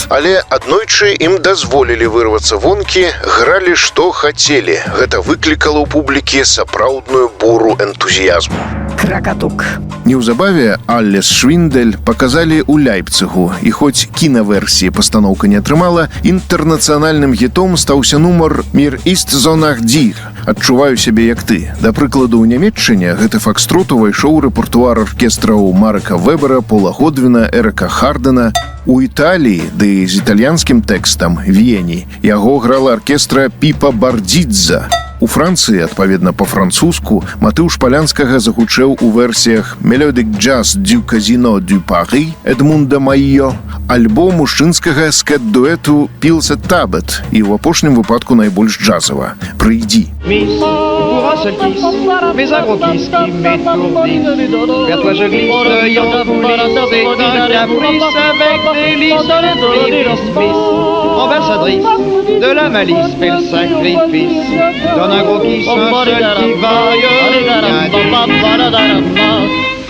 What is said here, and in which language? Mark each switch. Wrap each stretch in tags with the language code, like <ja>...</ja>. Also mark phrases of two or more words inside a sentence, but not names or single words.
<be>Але аднойчы ім дазволілі вырвацца вонкі, гралі што хацелі. Гэта выклікала ў публікі сапраўдную буру энтузіязму. Кракатук. Неўзабаве «Алес Швіндель» паказалі ў Ляйпцыгу, і хоць кінаверсіі пастаноўка не атрымала, інтэрнацыянальным гітом стаўся нумар «Мир ist so nach dir» – «Адчуваю сябе як ты». Да прыкладу, ў Нямецчыне гэты факстрот увайшоў у рэпертуар аркестраў Марка Вебера, Пола Годвіна, Эрыка Хардена. У Італіі, ды з італьянскім тэкстам «Вені», яго грала аркестра Піпа Бардзідза. У Францыі, адпаведна па-французску, матыў Шпалянскага загучэў у версіях «Мелодик джаз дю казино дю Пари» Эдмунда Майо, альбо мужчынскага скэт-дуэту «Пілса Табет» і ў апошнім выпадку найбольш джазава «Прыйдзі».</be> <fr>Miss, pour un seul kiss, mais un gros kiss qui m'étourdit. Vers toi je glisse, l'œil en coulisses, c'est un caprice avec délice. Miss, ambassadrice de la malice, fait le sacrifice. Donne un gros kiss, un seul qui vaille bien du.</fr>